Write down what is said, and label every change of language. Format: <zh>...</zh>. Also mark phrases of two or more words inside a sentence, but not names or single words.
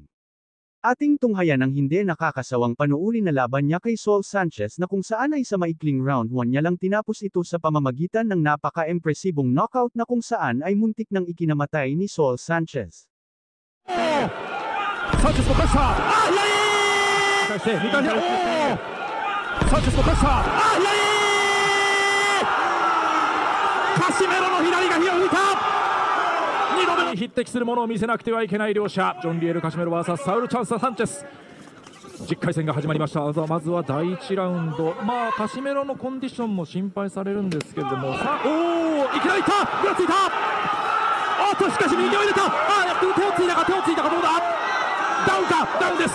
<tl>Ating tunghayan ang hindi nakakasawang panuuri na laban niya kay Saul Sanchez na kung saan ay sa maikling round 1 niya lang tinapos ito sa pamamagitan ng napaka-impresibong knockout na kung saan ay muntik nang ikinamatay ni Saul Sanchez. Sanchez mo kasa! Sanchez mo kasa!</tl> <ja>Casimero の左が火を吹いた！2度目に匹敵するものを見せなくてはいけない両者、ジョン・リエル・カシメロ vs サウル・チャンス・サンチェス。10回戦が始まりました。まずは第1ラウンド、カシメロのコンディションも心配されるんですけれども、さあ、いきなりいった、ぐらついた、しかし右を入れた、手をついたか、どうだ、ダウンか、ダウンです。</ja>